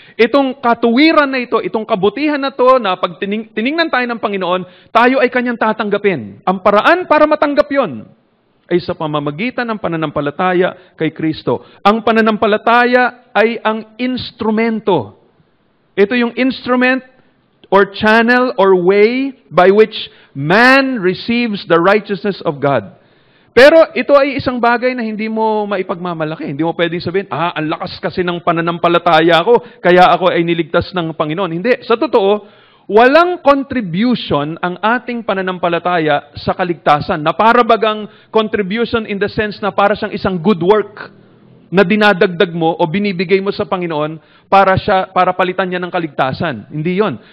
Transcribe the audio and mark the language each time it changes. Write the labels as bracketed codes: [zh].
[tl] Itong katuwiran na ito, itong kabutihan na to, na pag tiningnan tayo ng Panginoon, tayo ay Kanyang tatanggapin. Ang paraan para matanggap yon ay sa pamamagitan ng pananampalataya kay Kristo. Ang pananampalataya ay ang instrumento. Ito yung [en] instrument or channel or way by which man receives the righteousness of God. [tl] Pero ito ay isang bagay na hindi mo maipagmamalaki. Hindi mo pwedeng sabihin, ang lakas kasi ng pananampalataya ko, kaya ako ay niligtas ng Panginoon. Hindi. Sa totoo, walang contribution ang ating pananampalataya sa kaligtasan, na para bagang contribution [en] in the sense [tl] na para siyang isang good work na dinadagdag mo o binibigay mo sa Panginoon para palitan niya ng kaligtasan. Hindi yon.